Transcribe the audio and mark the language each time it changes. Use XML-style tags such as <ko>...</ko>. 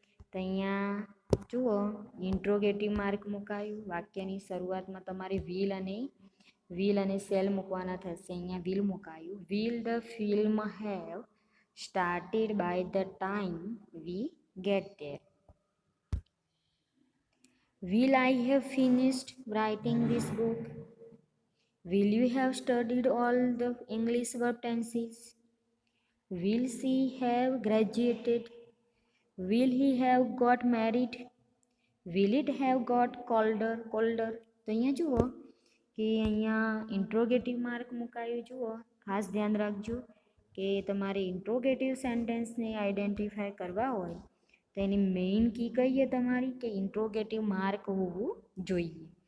<gu>તો અહીંયા જુઓ, ઇન્ટ્રોગેટિવ માર્ક મુકાયું. વાક્યની શરૂઆતમાં તમારે વિલ અને સેલ મૂકવાના થશે. અહીંયા વિલ મુકાયું.</gu> <en>Will the film have started by the time we get there. Will I have finished writing this book? Will you have studied all the English verb tenses? Will she have graduated? Will he have got married? Will it have got colder?</en> <gu>તો અહીંયા જુઓ કે અહીંયા interrogative mark મુકાયું. જુઓ, ખાસ ધ્યાન રાખજો કે તમારે ઇન્ટ્રોગેટિવ સેન્ટેન્સને આઈડેન્ટિફાય કરવા હોય તો એની મેઇન કી કહીએ તમારી કે ઇન્ટ્રોગેટિવ માર્ક હોવું જોઈએ.</gu>